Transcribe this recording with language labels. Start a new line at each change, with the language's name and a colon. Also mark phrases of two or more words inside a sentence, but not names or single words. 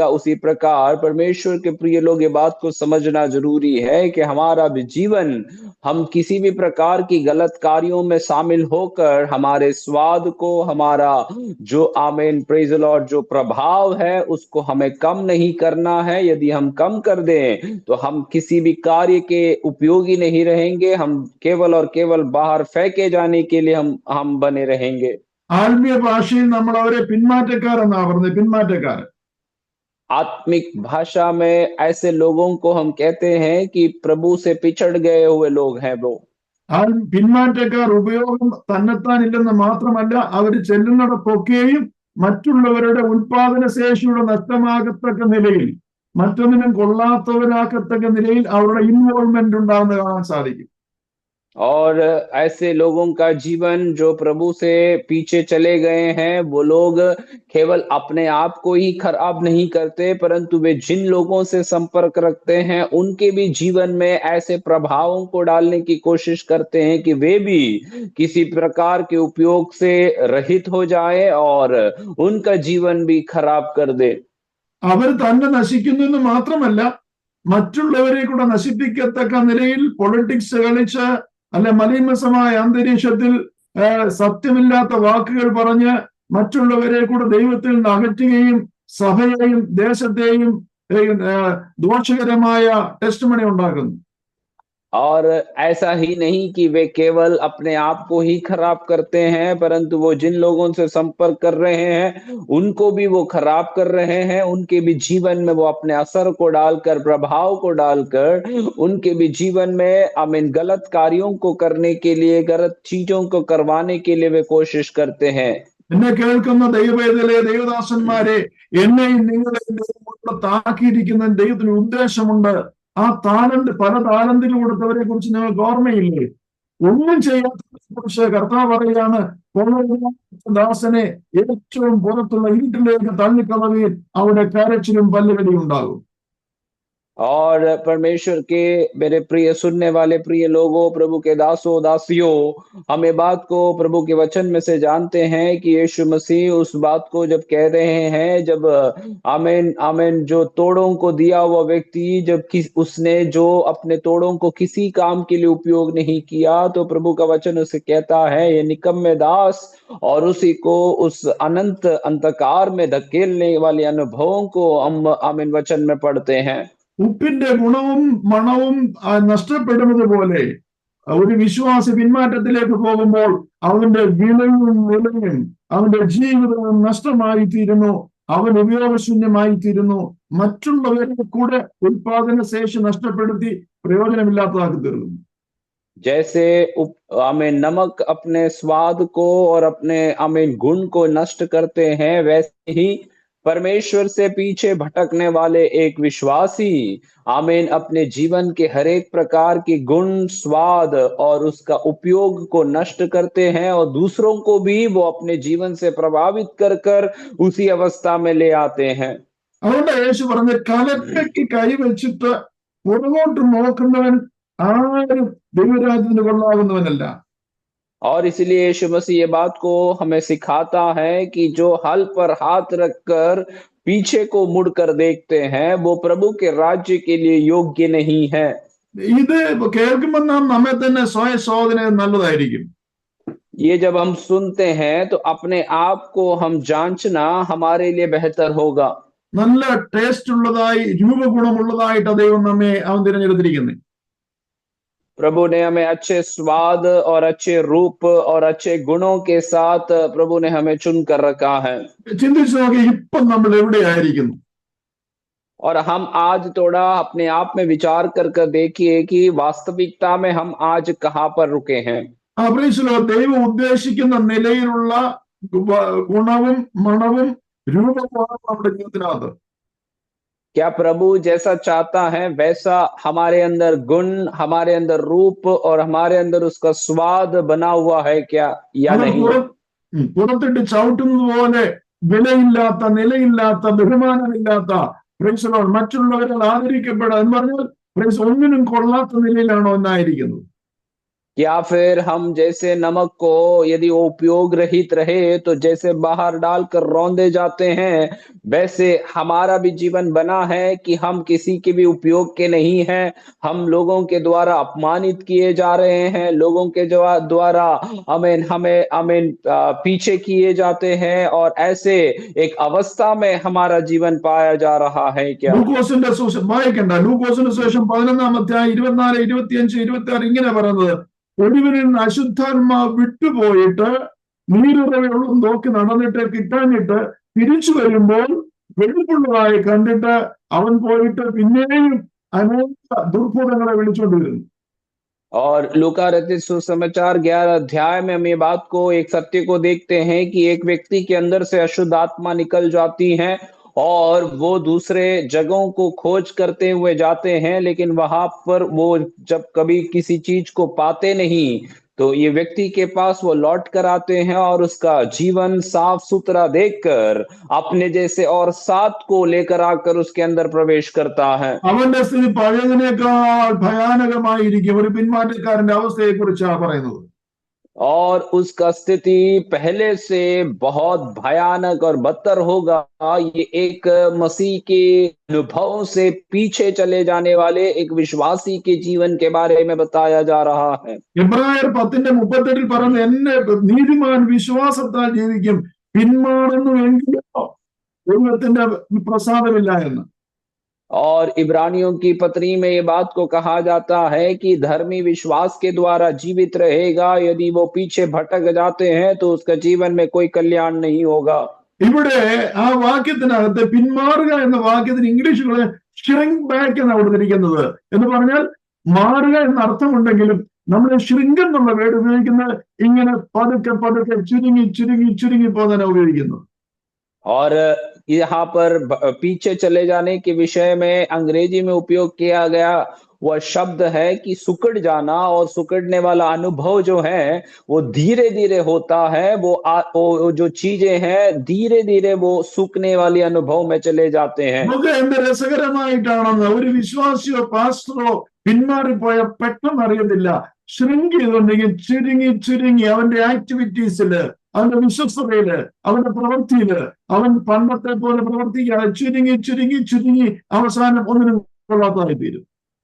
Hindi: उसी प्रकार परमेश्वर के प्रिय लोग, ये बात को समझना जरूरी है कि हमारा भी जीवन, हम किसी भी प्रकार की गलत कार्यों में शामिल होकर हमारे स्वाद को, हमारा जो
English: praise the Lord
Hindi: जो प्रभाव है, उसको हमें कम नहीं करना है। यदि हम कम कर दें, तो हम किसी भी कार्य के उपयोगी नहीं रहेंगे। हम केवल और केवल बाहर फेंके जाने के लिए हम बने रहेंगे।
Malayalam: ആത്മീയ ഭാഷയിൽ നമ്മൾ അവരെ പിന്മാറ്റക്കാർ എന്നാ പറഞ്ഞത്. പിന്മാറ്റക്കാർ.
Hindi: आत्मिक भाषा में ऐसे लोगों को हम कहते हैं कि प्रभु से पिछड़ गए हुए लोग हैं वो।
Malayalam: പിന്മാറ്റക്കാർ ഉപയോഗം തന്നെത്താനില്ലെന്ന് മാത്രമല്ല, അവർ ചെല്ലുന്നിടത്തൊക്കെയും മറ്റുള്ളവരുടെ ഉൽപാദന ശേഷിയുടെ നഷ്ടമാകത്തക്ക നിലയിൽ, മറ്റൊന്നിനും കൊള്ളാത്തവരാക്കത്തക്ക നിലയിൽ അവരുടെ ഇൻവോൾവ്മെന്റ് ഉണ്ടാകുന്നത് കാണാൻ സാധിക്കും.
Hindi: और ऐसे लोगों का जीवन जो प्रभु से पीछे चले गए हैं, वो लोग केवल अपने आप को ही खराब नहीं करते, परंतु वे जिन लोगों से संपर्क रखते हैं, उनके भी जीवन में ऐसे प्रभावों को डालने की कोशिश करते हैं कि वे भी किसी प्रकार के उपयोग से रहित हो जाए और उनका जीवन भी खराब कर दे।
Malayalam: അവർ തന്നെ നശിക്കുന്നു മാത്രമല്ല, മറ്റുള്ളവരെ കൂടെ നശിപ്പിക്കത്തക്ക നിലയിൽ പൊളിറ്റിക്സ് കളിച്ച്, അല്ലെ മലീമസമായ അന്തരീക്ഷത്തിൽ സത്യമില്ലാത്ത വാക്കുകൾ പറഞ്ഞ് മറ്റുള്ളവരെ കൂടെ ദൈവത്തിൽ നിന്ന് അകറ്റുകയും സഭയെയും ദേശത്തെയും ദോഷകരമായ ടെസ്റ്റിമണി ഉണ്ടാക്കുന്നു.
Hindi: और ऐसा ही नहीं कि वे केवल अपने आप को ही खराब करते हैं, परंतु वो जिन लोगों से संपर्क कर रहे हैं, उनको भी वो खराब कर रहे हैं। उनके भी जीवन में वो अपने असर को डालकर, प्रभाव को डालकर, उनके भी जीवन में गलत कार्यों को करने के लिए, गलत चीजों को करवाने के लिए वे कोशिश करते हैं।
Malayalam: എന്നെ കേൾക്കുന്ന ദൈവവേദലെ, ദൈവദാസന്മാരെ, എന്നെയും നിങ്ങളെയും താക്കിയിരിക്കുന്ന ദൈവത്തിന് ഉദ്ദേശമുണ്ട്. ആ താലന്ത്, പല താലന്തിൽ കൊടുത്തവരെ കുറിച്ച് നിങ്ങൾക്ക് ഓർമ്മയില്ലേ? ഒന്നും ചെയ്യാത്ത കുറിച്ച് കർത്താവ് പറയാണ്, ദാസനെ ഏറ്റവും പുറത്തുള്ള ഇരുട്ടിലേക്ക് തള്ളിക്കളവീൻ, അവിടെ കരച്ചിലും പല്ലുകടിയും ഉണ്ടാകും.
Hindi: और परमेश्वर के मेरे प्रिय सुनने वाले प्रिय लोगों, प्रभु के दासों दासियों, हम ये बात को प्रभु के वचन में से जानते हैं कि यीशु मसीह उस बात को जब कह रहे हैं, जब आमेन जो तोड़ों को दिया हुआ व्यक्ति, जब उसने जो अपने तोड़ों को किसी काम के लिए उपयोग नहीं किया, तो प्रभु का वचन उसे कहता है, ये निकम्मे दास, और उसी को उस अनंत अंधकार में धकेलने वाले अनुभवों को हम वचन में पढ़ते हैं।
Malayalam: ഉപ്പിന്റെ ഗുണവും മണവും നഷ്ടപ്പെടുന്നത് പോലെ ഒരു വിശ്വാസി പിന്മാറ്റത്തിലേക്ക് പോകുമ്പോൾ അവന്റെ വിലയും നിലയും അവന്റെ ജീവിതവും നഷ്ടമായി തീരുന്നു. അവൻ ഉപയോഗശൂന്യമായി തീരുന്നു. മറ്റുള്ളവരുടെ കൂടെ ഉൽപാദന ശേഷി നഷ്ടപ്പെടുത്തി പ്രയോജനമില്ലാത്തതാക്കി തീർന്നു.
Hindi: जैसे नमक अपने स्वाद को और अपने गुण को नष्ट करते हैं, वैसे ही परमेश्वर से पीछे भटकने वाले एक विश्वासी अपने जीवन के हर एक प्रकार के गुण, स्वाद और उसका उपयोग को नष्ट करते हैं और दूसरों को भी वो अपने जीवन से प्रभावित कर कर उसी अवस्था में ले आते हैं।
Malayalam: അതുകൊണ്ട് യേശു പറഞ്ഞ കലക്കയ്ക്ക് കൈവച്ചിട്ട് പുറകോട്ട് നോക്കുന്നവൻ ആരും ദൈവരാജ്യത്തിന് കൊള്ളാവുന്നവനല്ല.
Hindi: और इसलिए यीशु मसीह ये बात को हमें सिखाता है कि जो हल पर हाथ रखकर पीछे को मुड़कर देखते हैं वो प्रभु के राज्य के लिए योग्य नहीं है।
Malayalam: ഇത് കേൾക്കുമ്പോൾ നാം നമ്മെ തന്നെ സ്വയശോധന നല്ലതായിരിക്കും.
Hindi: ये जब हम सुनते हैं तो अपने आप को हम जांचना हमारे लिए बेहतर होगा।
Malayalam: നല്ല ടേസ്റ്റ് ഉള്ളതായി രൂപഗുണമുള്ളതായിട്ട് ദൈവം നമ്മെ അവൻ തിരഞ്ഞെടുത്തിരിക്കുന്നത്.
Hindi: प्रभु ने हमें अच्छे स्वाद और अच्छे रूप और अच्छे गुणों के साथ प्रभु ने हमें चुन कर रखा है।
Malayalam: ചിന്തിച്ചു നോക്കി ഇപ്പം നമ്മൾ എവിടെയായിരിക്കുന്നു?
Hindi: और हम आज थोड़ा अपने आप में विचार कर देखिए कि वास्तविकता में हम आज कहाँ पर रुके हैं।
Malayalam: ദൈവം ഉദ്ദേശിക്കുന്ന നിലയിലുള്ള ഗുണവും മണവും രൂപമാണ് നമ്മുടെ ജീവിതത്തിനകത്ത്.
Hindi: क्या प्रभु जैसा चाहता है वैसा हमारे अंदर गुण, हमारे अंदर रूप और हमारे अंदर उसका स्वाद बना हुआ है क्या या नहीं?
Malayalam: പുറത്തിട്ട് ചവിട്ടുന്നത് പോലെ വിലയില്ലാത്ത, നിലയില്ലാത്ത, ബഹുമാനമില്ലാത്ത, മറ്റുള്ളവരാൽ ആദരിക്കപ്പെടാൻ പറഞ്ഞാൽ ഒന്നിനും കൊള്ളാത്ത നിലയിലാണോ എന്നായിരിക്കുന്നത്.
Hindi: या फिर हम जैसे नमक को यदि वो उपयोग रहित रहे तो जैसे बाहर डालकर रौंदे जाते हैं, वैसे हमारा भी जीवन बना है कि हम किसी के भी उपयोग के नहीं हैं। हम लोगों के द्वारा अपमानित किए जा रहे हैं, लोगों के द्वारा हमें पीछे किए जाते हैं और ऐसे एक अवस्था में हमारा जीवन पाया जा रहा है क्या?
Malayalam: ലൂക്കോസിന്റെ സുവിശേഷം 11-24-25-26 ഇങ്ങനെ പറയുന്നത്, ഒരുവനിൽ അശുദ്ധാത്മാവ് വിട്ടുപോയിട്ട് നീരുറവയുള്ള നോക്കി നടന്നിട്ട് കിട്ടാഞ്ഞിട്ട് തിരിച്ചു വരുമ്പോൾ വെളുപ്പുള്ളതായി കണ്ടിട്ട് അവൻ പോയിട്ട് പിന്നെയും അനേക ദുർഭൂതങ്ങളെ വിളിച്ചുകൊണ്ടിരുന്നു.
Hindi: और लूका रचित सुसमाचार 11 अध्याय में हम ये बात को, एक सत्य को देखते हैं कि एक व्यक्ति के अंदर से अशुद्ध आत्मा निकल जाती है और वो दूसरे जगहों को खोज करते हुए जाते हैं, लेकिन वहां पर वो जब कभी किसी चीज को पाते नहीं तो ये व्यक्ति के पास वो लौट कर आते हैं और उसका जीवन साफ सुथरा देखकर अपने जैसे और 7 को लेकर आकर उसके अंदर प्रवेश करता है।
Malayalam: അവന്റെ സ്ഥിതി പഴയതിനേക്കാൾ ഭയാനകമായിരിക്കും. ഒരു പിന്മാറ്റക്കാരന്റെ അവസ്ഥയെ കുറിച്ചാണ് പറയുന്നത്.
Hindi: और उसका स्थिति पहले से बहुत भयानक और बदतर होगा। ये एक मसीह के अनुभव से पीछे चले जाने वाले एक विश्वासी के जीवन के बारे में बताया जा रहा है।
Malayalam: എബ്രായർ 10:38 പറയുന്നത്, എന്നെ നീതിമാൻ വിശ്വാസത്താൽ ജീവിക്കും, പിന്മാറുന്നുവെങ്കിലോ ദൈവത്തിന്റെ പ്രസാദമില്ല എന്ന്.
Hindi: और इब्रानियों की पत्री में ये बात को कहा जाता है कि धर्मी विश्वास के द्वारा जीवित रहेगा, यदि वो पीछे भटक जाते हैं तो उसका जीवन में कोई कल्याण नहीं होगा।
Malayalam: ഇവിടെ ആ വാക്യത്തിനകത്ത് പിന്മാറുക എന്ന വാക്യത്തിന് ഇംഗ്ലീഷിലുള്ള
English: shrink back
Malayalam: എന്നാണ് കൊടുത്തിരിക്കുന്നത്. എന്ന് പറഞ്ഞാൽ മാറുക എന്ന അർത്ഥമുണ്ടെങ്കിലും നമ്മൾ ഷ്രിങ്ക് എന്നുള്ള വേർഡ് ഉപയോഗിക്കുന്നത് ഇങ്ങനെ പതുക്കെ പതുക്കെ ചുരുങ്ങി ചുരുങ്ങി ചുരുങ്ങി പോകുന്നതിനെ ഉപയോഗിക്കുന്നു.
Hindi: और यहाँ पर पीछे चले जाने के विषय में अंग्रेजी में उपयोग किया गया वह शब्द है कि सुकड़ जाना, और सुकड़ने वाला अनुभव जो है वो धीरे धीरे होता है। वो जो चीजें हैं धीरे धीरे वो सूखने वाली अनुभव में चले जाते हैं।
Malayalam: എന്ത് രസകരമായിട്ടാണെന്ന് ഒരു വിശ്വാസിയോ പാസ്റ്ററോ പിന്മാറിപ്പോയ പെട്ടെന്ന് അറിയത്തില്ല. ഷ്രിങ്ക് ചെയ്തുണ്ടെങ്കിൽ ചുരുങ്ങി ചുരുങ്ങി അവന്റെ ആക്ടിവിറ്റീസില്, അവന്റെ വിശ്വസ്തതയില്, അവന്റെ പ്രവൃത്തിയില് അവൻ പണ്ടത്തെ പോലെ പ്രവർത്തിക്കാതെ ചുരുങ്ങി ചുരുങ്ങി ചുരുങ്ങി അവസാനം ഒന്നിനും കൊള്ളാത്തതായി തീരും.